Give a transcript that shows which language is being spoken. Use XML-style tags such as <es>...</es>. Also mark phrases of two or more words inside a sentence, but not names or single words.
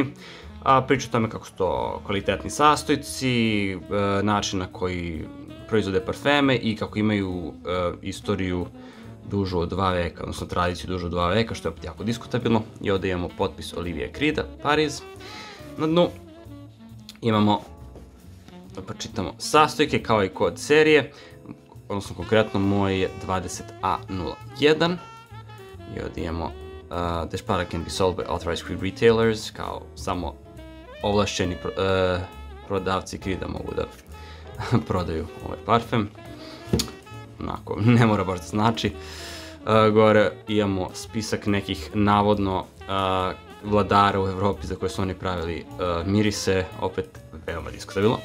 <sr>Priča o tome kako su to kvalitetni sastojci, način na koji proizvode parfeme i kako imaju istoriju dužu od 2 veka, odnosno tradiciju dužu od 2 veka, što je opet jako diskutabilno. I ovdje imamo potpis Olivier Creeda, Pariz. Na dnu imamo, da pročitamo, sastojke kao i kod serije, odnosno konkretno moj je 20A01. I ovdje imamo</sr> <en>this product can be sold by authorized Creed retailers,</en> <sr>kao samo ovlašćeni prodavci Creeda mogu da prodaju ovaj parfem. Onako, ne mora baš da znači. Gore imamo spisak nekih navodno vladara u Evropi za koje su oni pravili mirise, opet veoma diskutabilno.</sr>